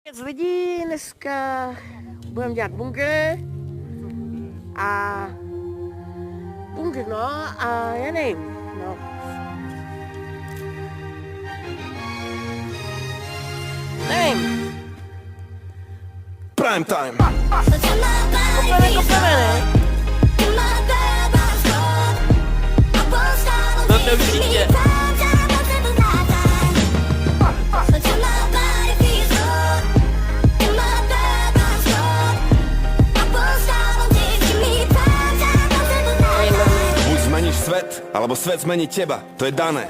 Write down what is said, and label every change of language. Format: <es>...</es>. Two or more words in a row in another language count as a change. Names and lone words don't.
<cs>Z lidí dneska budeme dělat bunkr a já nevím, no. Nevím.</cs> <en>Prime time.</en> <cs>Kopeme, ne? No to určitě.</cs> <sk>Zmeníš svet, alebo svet zmení teba, to je dané.</sk>